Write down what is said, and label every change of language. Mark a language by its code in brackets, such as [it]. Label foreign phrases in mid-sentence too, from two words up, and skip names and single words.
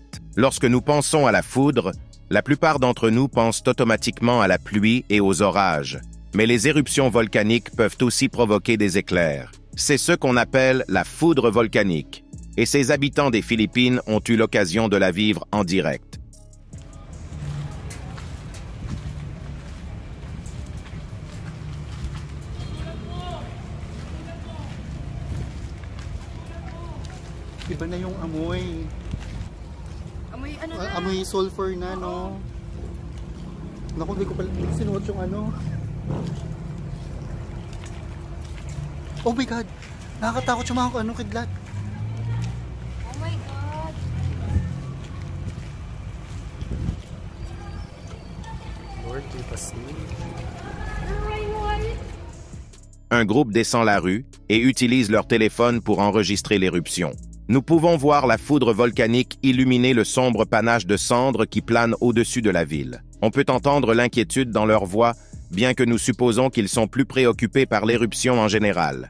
[fr] Lorsque nous pensons à la foudre, la plupart d'entre nous pensent automatiquement à la pluie et aux orages. Mais les éruptions volcaniques peuvent aussi provoquer des éclairs. C'est ce qu'on appelle la foudre volcanique. Et ces habitants des Philippines ont eu l'occasion de la vivre en direct. [tl] Iba na yung amoy. Amoy ano na? Amoy sulfur na, no? Naku, hindi ko pala sinuot yung ano. [en] Oh my God! [tl] Nakakatakot yung mga ano, kidlat. [en] Oh my God! Lord, keep us safe. [fr] Un groupe descend la rue et utilise leur téléphone pour enregistrer l'éruption. Nous pouvons voir la foudre volcanique illuminer le sombre panache de cendres qui plane au-dessus de la ville. On peut entendre l'inquiétude dans leur voix, bien que nous supposons qu'ils sont plus préoccupés par l'éruption en général.